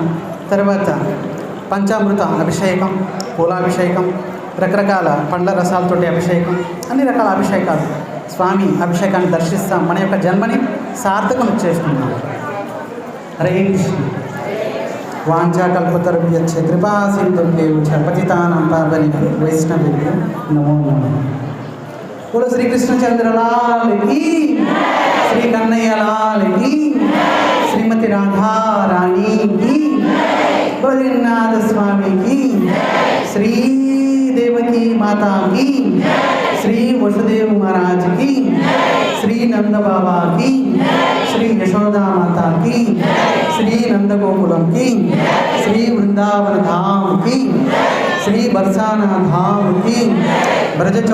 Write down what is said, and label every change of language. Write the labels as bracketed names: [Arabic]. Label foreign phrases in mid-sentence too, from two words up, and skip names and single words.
[Telugu] తర్వాత పంచామృత అభిషేకం, పూలాభిషేకం, రకరకాల పండ్ల రసాలతోటి అభిషేకం, అన్ని రకాల అభిషేకాలు, స్వామి అభిషేకాన్ని దర్శిస్తాం. మన యొక్క జన్మని సార్థకం చేసుకుంటాం. హరే కృష్ణ. [Sanskrit] వాంఛాకల్పతరుభ్యశ్చ కృపా సింధుభ్యో పతితానాం పావనేభ్యో వైష్ణవేభ్యో నమో నమః. [Hindi] बोलो श्रीकृष्णचंद्र लाल की, श्री कन्हैया लाल की, श्रीमती राधा रानी की, बद्रीनाथ स्वामी की, श्री देवकी माता की, श्री वसुदेव महाराज की, श्री नंद बाबा की, श्री यशोदा माता की, श्री नंद गोकुलम की, श्री वृंदावन धाम की, श्री बरसाना धाम की, ब्रज